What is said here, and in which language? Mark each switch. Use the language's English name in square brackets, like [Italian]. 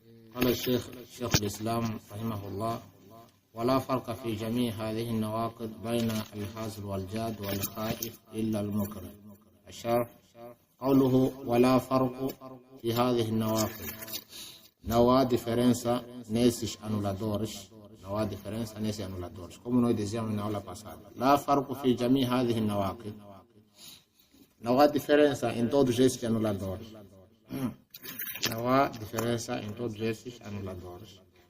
[Arabic] قال الشيخ الإسلام رحمه الله: ولا فرق في جميع هذه النواقض بين الحازل والجاد والخائف إلا المكره. الشرح: قوله ولا فرق في هذه النواقض. [Portuguese] Não há diferença nesses anuladores. Não há diferença nesses anuladores. Como nós dizíamos na aula passada. [Arabic] لا فرق في جميع هذه النواقض. [Portuguese] Não há diferença em todos esses anuladores. Não há diferença em todos esses anuladores.